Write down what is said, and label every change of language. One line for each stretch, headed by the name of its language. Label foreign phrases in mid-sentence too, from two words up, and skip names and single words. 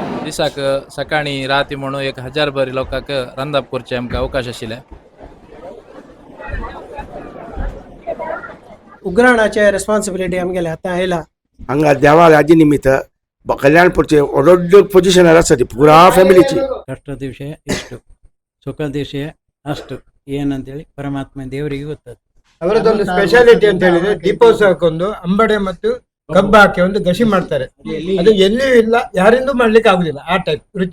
Konkani: दिसाक सकाळी राती म्हणून 1000 बरी लोकांक रांदप करचे आमकां अवकाश आशिल्ले. उग्राणाचे रेस्पॉन्सिबिलिटी आमगेले आतां आयला. हांगा देवा राजी निमित्त कल्याणपूरचे व्हड पोजिशनार आसा ती पुरा ಫ್ಯಾಮಿಲಿची.
Kannada: ಕಷ್ಟ ದಿವಸ ಇಷ್ಟು, ಸುಖ ದಿವಸ ಅಷ್ಟು ಏನಂತೇಳಿ ಪರಮಾತ್ಮ ದೇವರಿಗೆ ಗೊತ್ತದು. ಅವರದೊಂದು ಸ್ಪೆಷಾಲಿಟಿ ಅಂತ ಹೇಳಿದ್ರೆ ದೀಪೋತ್ಸವಕ್ಕೊಂದು ಅಂಬಡೆ ಮತ್ತು ಕಬ್ಬು ಹಾಕಿ ಒಂದು ಗಸಿ ಮಾಡ್ತಾರೆ. ಅದು ಎಲ್ಲಿಯೂ ಇಲ್ಲ, ಯಾರಿಂದೂ ಮಾಡ್ಲಿಕ್ಕೆ ಆಗುದಿಲ್ಲ ಆ ಟೈಪ್ ರುಚಿ.